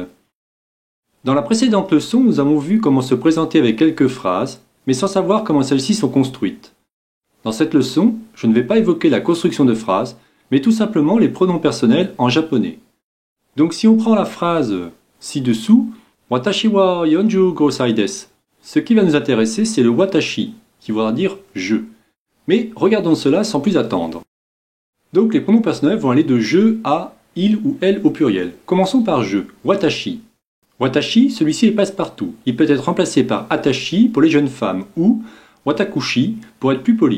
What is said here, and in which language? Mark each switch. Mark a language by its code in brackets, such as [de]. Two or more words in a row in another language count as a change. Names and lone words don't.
[fr] Dans la précédente leçon, nous avons vu comment se présenter avec quelques phrases, mais sans savoir comment celles-ci sont construites. Dans cette leçon, je ne vais pas évoquer la construction de phrases, mais tout simplement les pronoms personnels en japonais. Donc si on prend la phrase ci-dessous, [ja] 私は45歳です. [fr] Ce qui va nous intéresser, c'est le watashi, qui voudra dire je. Mais regardons cela sans plus attendre. Donc les pronoms personnels vont aller de je à il ou elle au pluriel. Commençons par je, watashi. Watashi, celui-ci est passe-partout. Il peut être remplacé par atashi pour les jeunes femmes ou watakushi pour être plus poli.